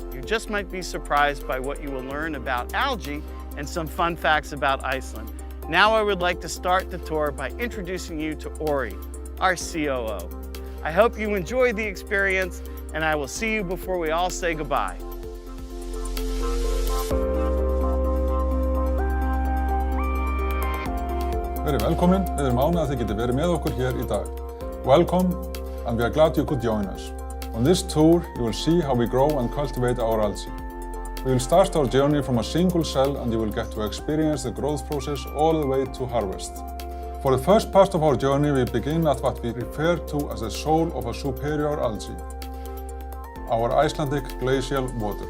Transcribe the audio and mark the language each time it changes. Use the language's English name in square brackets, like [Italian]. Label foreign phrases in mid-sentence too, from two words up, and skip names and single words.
[English] You just might be surprised by what you will learn about algae and some fun facts about Iceland. Now I would like to start the tour by introducing you to Ori, our COO. I hope you enjoy the experience, and I will see you before we all say goodbye. [Icelandic] Verið velkomin, við erum ánægð að þið getið verið með okkur hér í dag. [English] Welcome, and we are glad you could join us. On this tour, you will see how we grow and cultivate our algae. We will start our journey from a single cell and you will get to experience the growth process all the way to harvest. For the first part of our journey, we begin at what we refer to as the soul of a superior algae, our Icelandic glacial water.